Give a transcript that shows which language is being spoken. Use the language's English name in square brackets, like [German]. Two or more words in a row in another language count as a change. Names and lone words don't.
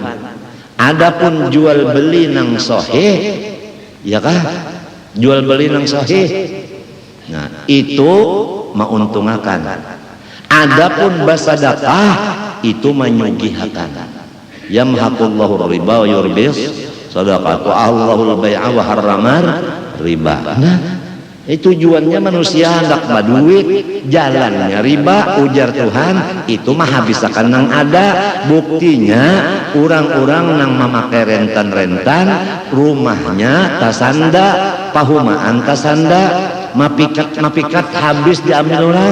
[Banjar] Adapun jual beli nang sahih, ya kah? Jual beli nang sahih, nah itu mauntungakan. Adapun basadaqah itu menyugihakan. [Arabic] يمحق الله الربا ويربي الصدقات الله البيع وحرم الربا. [Banjar] Nah, tujuannya manusia hendak baduit, jalannya riba, ujar Tuhan, itu mah habisakan nang ada. Buktinya orang-orang nang memakai rentan-rentan, rumahnya tasanda, pahumaan tasanda, mapikat habis diambil orang.